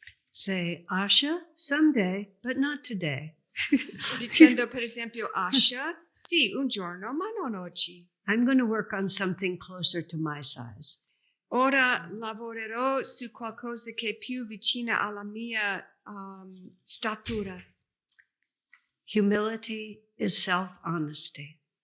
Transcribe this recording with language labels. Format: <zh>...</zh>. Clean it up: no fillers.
<en>Say, Asha, someday, but not today.</en> <it>Dicendo per esempio, Asha, sì, un giorno, ma non oggi.</it> <en>I'm going to work on something closer to my size.</en> <it>Ora lavorerò su qualcosa che è più vicina alla mia statura.</it> <en>Humility is self-honesty.</en>